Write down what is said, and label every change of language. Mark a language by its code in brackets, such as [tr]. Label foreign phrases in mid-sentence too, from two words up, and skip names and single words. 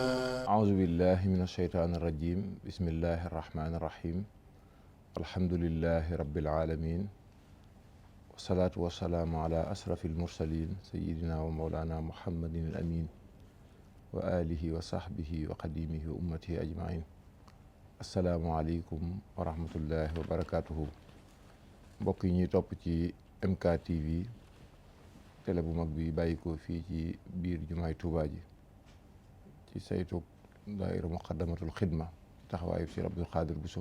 [ar] أعوذ بالله من الشيطان الرجيم. بسم الله الرحمن الرحيم. الحمد لله رب العالمين، والصلاة والسلام على أشرف المرسلين سيدنا ومولانا محمد الأمين وآله وصحبه وقديمه وأمته أجمعين. السلام عليكم ورحمة الله وبركاته. [wo] mbokk yi ñuy topp ci MK TV, télé bu mag bi bàyyi ko fii ci biir jumaay Tuubaa ji ci saytu daayira muqaddamatul xidma taxawaayu si Abdul Xaadir Buso.